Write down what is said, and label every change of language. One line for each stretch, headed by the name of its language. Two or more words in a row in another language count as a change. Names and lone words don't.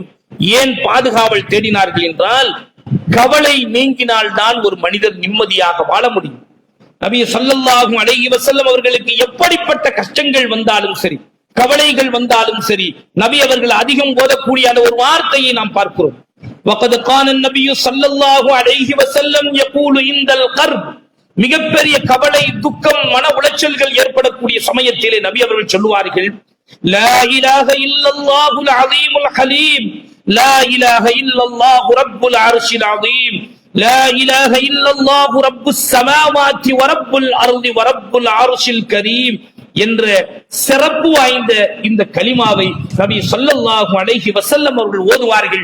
Tamil: ஏன் பாதுகாவல் தேடினார்கள் என்றால், கவலை நீங்கினால் தான் ஒரு மனிதர் நிம்மதியாக வாழ முடியும். நபி
Arabic: صلى الله عليه وسلم
Tamil: அவர்களுக்கு எப்படிப்பட்ட கஷ்டங்கள் வந்தாலும் சரி, கவலைகள் வந்தாலும் சரி, நபி அவர்கள் அதிகம் ஓதக்கூடிய அந்த ஒரு வார்த்தையை நாம் பார்க்கிறோம்.
Arabic: وَقَدْ قَانَ النَّبِيُّ صَلَّى اللَّهُ عَلَيْهِ وَسَلَّمْ يَقُولُ عِندَ الْقَرْبِ,
Tamil: மிகப்பெரிய கவலை, துக்கம், மன உளைச்சல்கள் ஏற்படக்கூடிய சமயத்திலே நபி அவர்கள் சொல்லுவார்கள்,
Arabic: لا إله إلا الله العظيم الحليم لا إله إلا الله رب العرش العظيم لا إله إلا الله رب السماوات ورب الأرض ورب العرش الكريم
Tamil: என்ற சிறப்பு வாய்ந்த இந்த கலிமாவை நபி
Arabic: صلى الله عليه وسلم
Tamil: அவர்கள் ஓதுவார்கள்.